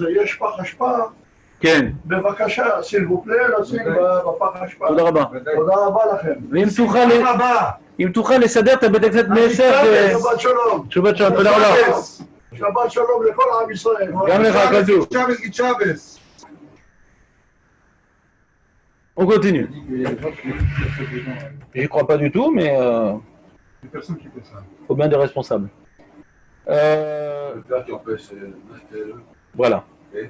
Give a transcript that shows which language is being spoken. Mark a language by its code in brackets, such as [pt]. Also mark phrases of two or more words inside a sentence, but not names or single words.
[he] יש פח אשפה, כן, בבקשה, [fr] s'il vous plaît, [he] לשים בפח אשפה. תודה רבה. תודה רבה לכם. ואם תוכל לסדר את הבית הכנסת מ-10 שבת שלום. שבת שלום, תודה רבה. שבת שלום לכל עם ישראל. גם לך, כזו. [fr] Chavez. On continue. J'y crois pas du tout, mais C'est personne qui fait ça. faut bien des responsables. Le père qui empêche d'acheter le. Voilà. Ok.